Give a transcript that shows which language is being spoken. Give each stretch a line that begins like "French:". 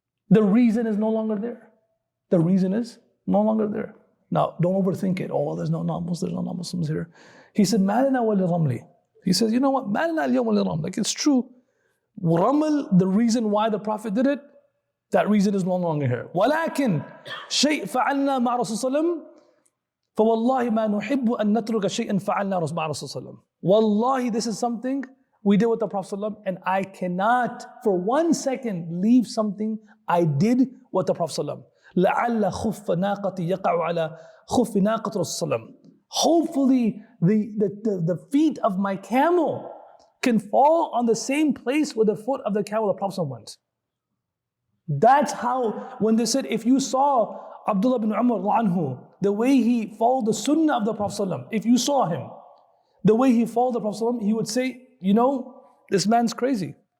English: The reason is no longer there. The reason is no longer there. Now, don't overthink it. Oh, there's no non-Muslims here. He said, "Malana wal ramli." He says, you know what? Malana al-yawm wal ramli. Like, it's true. Ramal, the reason why the Prophet did it, that reason is no longer here.
Arabic: ولكن شيء فعلنا مع رسول صلى الله عليه وسلم فوالله ما نحب أن نترك شيئا فعلنا مع رسول صلى الله عليه وسلم.
English: Wallahi, this is something we did with the Prophet ﷺ, and I cannot for 1 second leave something I did with the Prophet ﷺ.
Arabic: لعل خف ناقتي يقع على خف ناقة رسول الله.
English: Hopefully the feet of my camel can fall on the same place where the foot of the camel the Prophet ﷺ went. That's how, when they said, if you saw Abdullah bin Umar anhu, the way he followed the Sunnah of the Prophet ﷺ, if you saw him, the way he followed the Prophet ﷺ, he would say, this man's crazy.